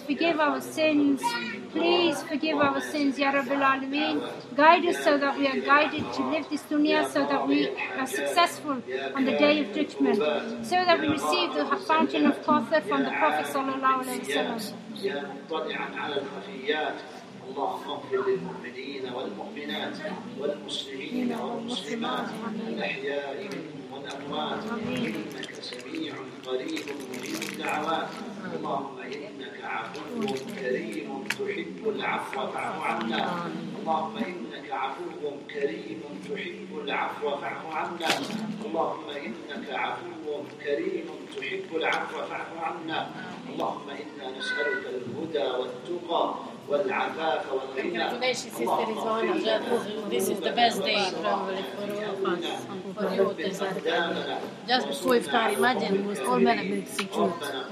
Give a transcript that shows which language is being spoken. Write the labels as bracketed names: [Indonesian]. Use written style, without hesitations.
[English] Forgive our sins. Please forgive our sins, Ya Rabbi Alameen. Guide us so that we are guided to live this dunya, so that we are successful on the day of judgment, so that we receive the fountain of Kawthar from the Prophet sallallahu alaihi wasallam. [Arabic] اللهم اغفر للمؤمنين والمؤمنات والمسلمين والمسلمات الأحياء منهم والأموات إنك سميع قريب مجيب الدعوات. اللهم إنك عفو كريم تحب العفو فاعف عنا. اللهم إنك عفو كريم تحب العفو فاعف عنا. اللهم إنك عفو كريم تحب العفو فاعف عنا. اللهم إنا نسألك الهدى والتقى. [English] Congratulations, Sister Rizwana. This is the best day probably for all of us, for the authors. Just before iftar, imagine, it was all benefits in truth.